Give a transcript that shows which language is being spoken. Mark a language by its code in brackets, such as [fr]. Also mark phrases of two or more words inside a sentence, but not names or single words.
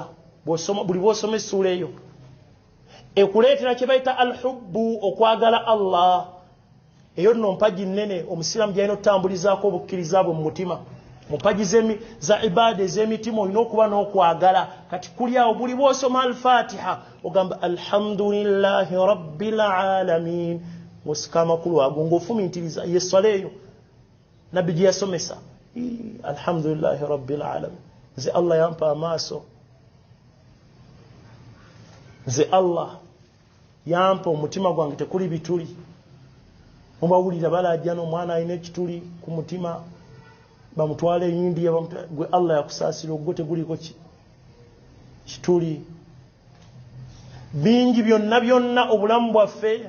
[lg] Buli bw'osoma essuula eyo ekuleetera kye bayita alhubbu, okwagala Allah. Eyo nno mpagi nnene omusiraamu gy'alina okutambulizaako obukkiriza bwe mu mutima. Mu mpagi za ibaada ez'emitima olina okuba n'okwagala. Kati kuli awo buli bw'osoma al-Fatiha ogamba [ar] الحمد لله رب العالمين, [lg] ng'osika amakulu ago ng'ofumiitiriza yessala eyo nabbi gye yasomesa. [ar] الحمد لله رب العالمين. [lg] Nze Allah yampa amaaso, nze Allah yampa omutima gwange tekuli bituli mubawulira balajja n'omwana alina ekituli ku mutima bamutwale India gwe Allah yakusaasira ogwo teguliko kituli bingi byonna obulamu bwaffe